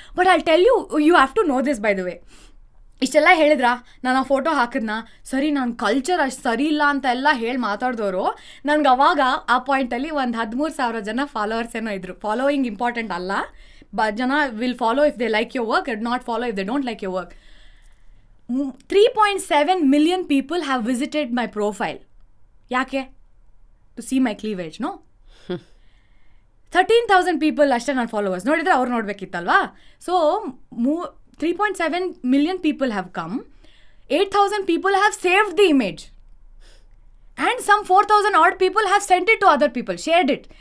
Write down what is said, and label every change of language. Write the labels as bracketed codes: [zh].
[en] But I tell you have to know this by the way. [kn] ಇಷ್ಟೆಲ್ಲ ಹೇಳಿದ್ರಾ, ನಾನು ಆ photo ಹಾಕಿದ್ನ ಸರಿ, ನಾನು ಕಲ್ಚರ್ ಅಷ್ಟು ಸರಿ ಇಲ್ಲ ಅಂತ ಎಲ್ಲ ಹೇಳಿ ಮಾತಾಡಿದವರು ನನಗೆ ಅವಾಗ ಆ ಪಾಯಿಂಟಲ್ಲಿ ಒಂದು 13,000 ಜನ ಫಾಲೋವರ್ಸ್ ಏನೋ ಇದ್ರು. [en] Following important ಅಲ್ಲ, ಜನ will follow if they like your work, not follow if they don't like your work. 3.7 million people have visited my profile. ಯಾಕೆ? To see my cleavage. No, 13,000 people [kn] ಅಷ್ಟೇ ನನ್ನ [en] Followers. [kn] ನೋಡಿದರೆ ಅವ್ರು ನೋಡಬೇಕಿತ್ತಲ್ವಾ? [en] So 3.7 million people have come. 8,000 people have saved the image. And some 4,000 odd people have sent it to other people, shared it.